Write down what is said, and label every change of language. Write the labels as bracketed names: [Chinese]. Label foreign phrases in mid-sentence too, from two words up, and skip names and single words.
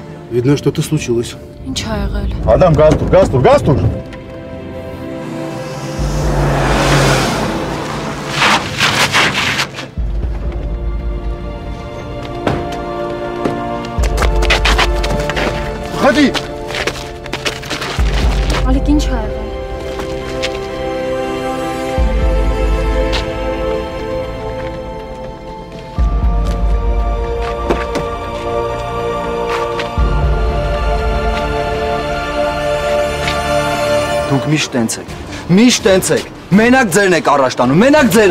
[Russian] Видно, что-то случилось. [Armenian] Ինչ ա եղել։ Адам, գազ տուր. Ходи. Ալիկ ինչ ա եղել։ Դուք միշտ տենց եք, մենակ ձերն եք առաջ տանում, մենակ ձերը։